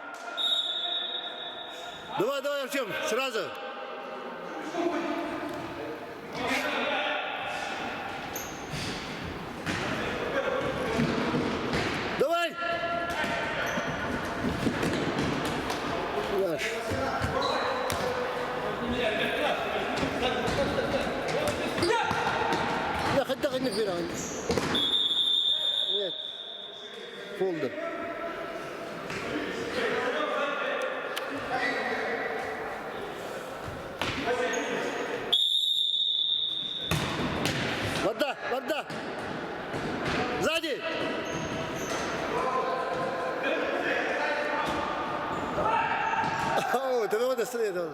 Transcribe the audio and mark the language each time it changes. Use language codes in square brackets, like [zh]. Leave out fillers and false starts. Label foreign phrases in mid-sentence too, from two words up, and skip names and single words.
[ru] Давай, давай, Артем, сразу! Давай! Наш. [ar] لا خد دقيقة كبيرة عندي. فولدر. [ru] Вода, вода. Сзади. О, это надо стрелять, надо.